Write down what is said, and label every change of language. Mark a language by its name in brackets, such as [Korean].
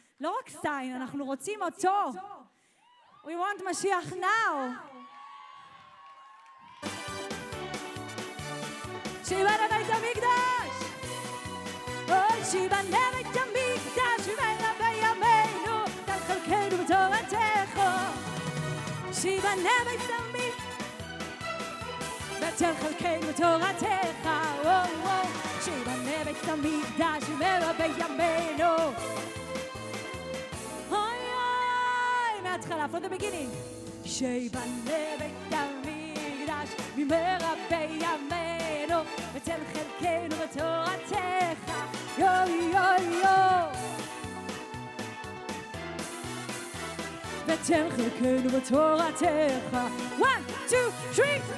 [Hebrew] לא רק sign, אנחנו רוצים אותו. [English] We want משיח now. [Hebrew] שיבנה בית המקדש. אוי, שיבנה בית המקדש, שיבנה בימינו, תן חלקנו בתורתך. שיבנה בית המקדש, ותן חלקנו בתורתך. שיבנה בית המקדש, שיבנה בימינו. אוי אוי, מההתחלה, [English] from the beginning. [Hebrew] שיבנה בית המקדש, במהרה בימינו, ותן חלקנו בתורתך. יו יו יו. ותן חלקנו בתורתך. 1, 2, 3.